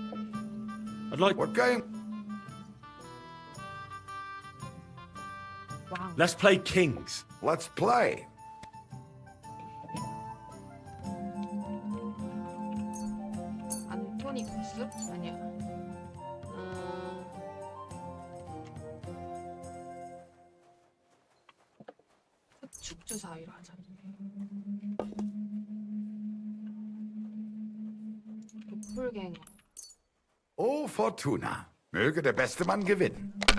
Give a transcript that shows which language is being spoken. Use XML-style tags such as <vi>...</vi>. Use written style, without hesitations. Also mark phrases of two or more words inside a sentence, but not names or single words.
<en>I'd like... What game? Let's play kings. Let's play.</en> <ko>안토니쿠스? 아니야. 축주사위로 하자. 도플갱어.</ko> <en>Oh, Fortuna.</en> <de>Möge der beste Mann gewinnen.</de>